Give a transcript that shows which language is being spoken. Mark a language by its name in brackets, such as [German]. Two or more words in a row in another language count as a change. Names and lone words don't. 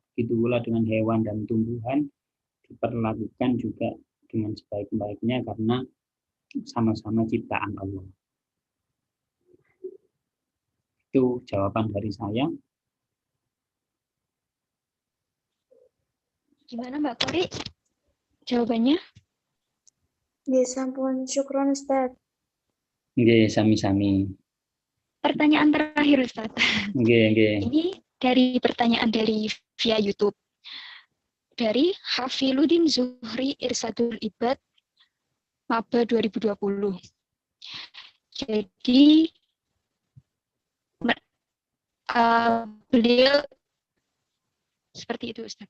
[Indonesian] Itu pula dengan hewan dan tumbuhan diperlakukan juga dengan sebaik-baiknya karena sama-sama ciptaan Allah. Itu jawaban dari saya. Gimana Mbak Kori jawabannya? [Javanese] Nggih, sampun syukron Ustaz. Nggih, sami-sami. [Indonesian] Pertanyaan terakhir Ustaz. Nggih. Ini dari pertanyaan dari via YouTube. Dari Hafiludin Zuhri Irsadul Ibad, Maba 2020. Jadi beliau seperti itu Ustaz.